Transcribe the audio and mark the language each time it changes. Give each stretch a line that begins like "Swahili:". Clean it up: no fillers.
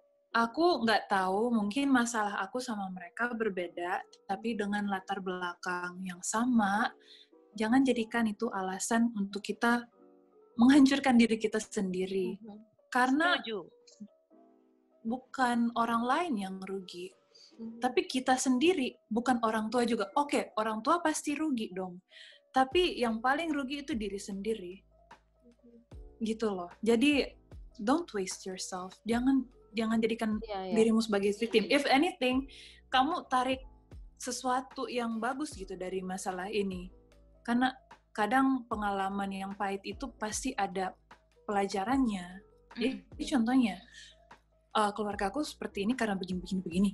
Indonesian: Aku nggak tahu, mungkin masalah aku sama mereka berbeda, tapi dengan latar belakang yang sama, jangan jadikan itu alasan untuk kita menghancurkan diri kita sendiri. Karena bukan orang lain yang rugi, tapi kita sendiri, bukan orang tua juga. Oke, orang tua pasti rugi dong. Tapi yang paling rugi itu diri sendiri. Gitu loh. Jadi,
English: don't waste yourself.
Indonesian: Jangan jadikan dirimu sebagai victim.
English: If anything,
Indonesian: kamu tarik sesuatu yang bagus gitu dari masalah ini. Karena kadang pengalaman yang pahit itu pasti ada pelajarannya. Jadi contohnya, keluarga aku seperti ini karena begini.